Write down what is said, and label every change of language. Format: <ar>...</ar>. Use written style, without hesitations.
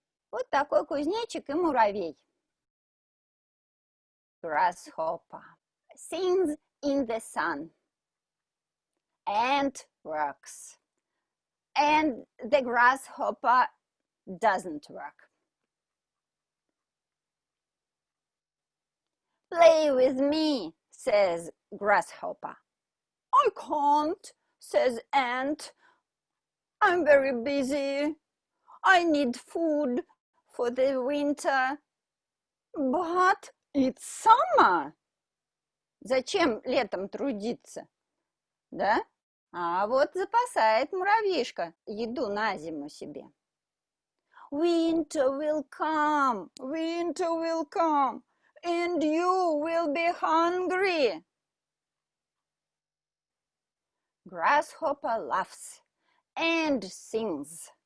<ru>Вот такой кузнечик и муравей.</ru> <en>Grasshopper sings in the sun. Ant works. And the grasshopper doesn't work. Play with me, says grasshopper. I can't, says ant. I'm very busy. I need food for the winter. But it's summer.</en> <ru>Зачем летом трудиться? Да? А вот запасает муравьишка еду на зиму себе.</ru> <en>Winter will come, and you will be hungry. Grasshopper laughs and sings.</en>